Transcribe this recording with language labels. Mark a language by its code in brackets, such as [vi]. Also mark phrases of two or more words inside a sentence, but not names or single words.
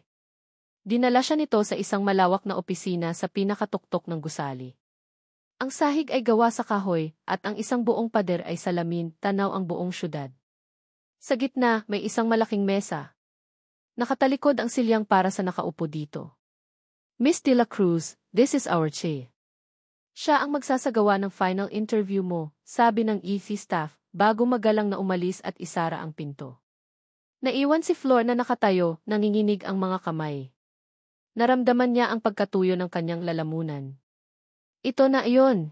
[tl] Dinala siya nito sa isang malawak na opisina sa pinakatuktok ng gusali. Ang sahig ay gawa sa kahoy, at ang isang buong pader ay salamin, tanaw ang buong syudad. Sa gitna, may isang malaking mesa. Nakatalikod ang silyang para sa nakaupo dito. [en] Miss de la Cruz, this is our chair. [tl] Siya ang magsasagawa ng [en] final interview [tl] mo, sabi ng EC staff, bago magalang na umalis at isara ang pinto. Naiwan si Flor na nakatayo, nanginginig ang mga kamay. Naramdaman niya ang pagkatuyo ng kanyang lalamunan. Ito na iyon.